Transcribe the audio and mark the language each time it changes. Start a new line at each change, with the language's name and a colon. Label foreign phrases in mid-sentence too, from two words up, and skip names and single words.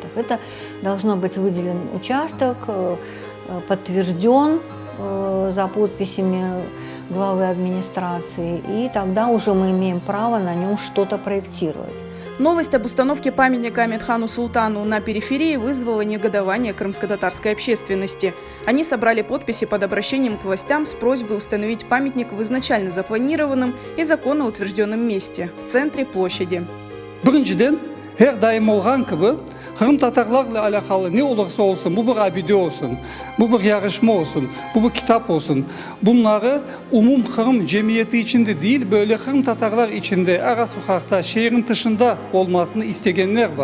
Russian: Это должно быть выделен участок подтвержден за подписями главы администрации, и тогда уже мы имеем право на нем что-то проектировать. Новость об установке памятника Амитхану Султану на периферии вызвала негодование крымско-татарской общественности. Они собрали подписи под обращением к властям с просьбой установить памятник в изначально запланированном и законно утвержденном месте – в центре площади.
Crimean Tatar: Биринчиден, her daim olgan gibi Kırım Tatarlarla alakalı ne olursa olsun, bu bir abide olsun, bu bir yarışma olsun, bu bir kitap olsun. Bunları umum Kırım cemiyeti içinde değil, böyle Kırım Tatarlar içinde, ara sokakta, şehrin dışında olmasını isteyenler var.